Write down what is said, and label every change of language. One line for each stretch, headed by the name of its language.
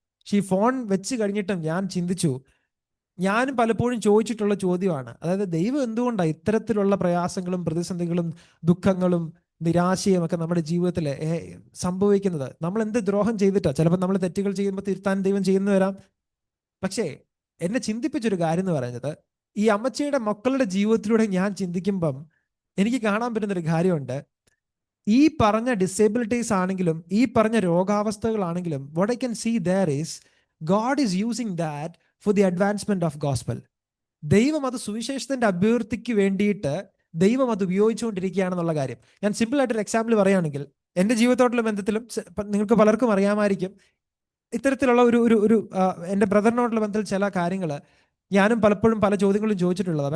Malayalam: പക്ഷെ ഈ ഫോൺ വെച്ച് കഴിഞ്ഞിട്ടും ഞാൻ ചിന്തിച്ചു, ഞാനും പലപ്പോഴും ചോദിച്ചിട്ടുള്ള ചോദ്യമാണ്, അതായത് ദൈവം എന്തുകൊണ്ടാണ് ഇത്തരത്തിലുള്ള പ്രയാസങ്ങളും പ്രതിസന്ധികളും ദുഃഖങ്ങളും നിരാശയും ഒക്കെ നമ്മുടെ ജീവിതത്തിൽ സംഭവിക്കുന്നത്? നമ്മൾ എന്ത് ദ്രോഹം ചെയ്തിട്ടാ? ചിലപ്പോൾ നമ്മൾ തെറ്റുകൾ ചെയ്യുമ്പോൾ തിരുത്താൻ ദൈവം ചെയ്യുന്നു വരാം. പക്ഷേ എന്നെ ചിന്തിപ്പിച്ചൊരു കാര്യം എന്ന് പറയുന്നത്, ഈ അമ്മച്ചിയുടെ മക്കളുടെ ജീവിതത്തിലൂടെ ഞാൻ ചിന്തിക്കുമ്പം എനിക്ക് കാണാൻ പറ്റുന്നൊരു കാര്യമുണ്ട്. ഈ പറഞ്ഞ ഡിസേബിലിറ്റീസ് ആണെങ്കിലും ഈ പറഞ്ഞ രോഗാവസ്ഥകളാണെങ്കിലും
English: what I can see there is God is using that for the advancement of gospel.
Malayalam: ദൈവം അത് സുവിശേഷത്തിന്റെ അഭിവൃദ്ധിക്ക് വേണ്ടിയിട്ട് ദൈവം അത് ഉപയോഗിച്ചുകൊണ്ടിരിക്കുകയാണെന്നുള്ള കാര്യം ഞാൻ സിമ്പിൾ ആയിട്ടൊരു എക്സാമ്പിൾ പറയുകയാണെങ്കിൽ, എൻ്റെ ജീവിതത്തോടുള്ള ബന്ധത്തിലും നിങ്ങൾക്ക് പലർക്കും അറിയാമായിരിക്കും, ഇത്തരത്തിലുള്ള ഒരു ഒരു ഒരു എൻ്റെ ബ്രദറിനോടുള്ള ബന്ധത്തിൽ ചില കാര്യങ്ങൾ ഞാനും പലപ്പോഴും പല ചോദ്യങ്ങളും ചോദിച്ചിട്ടുള്ളതാണ്.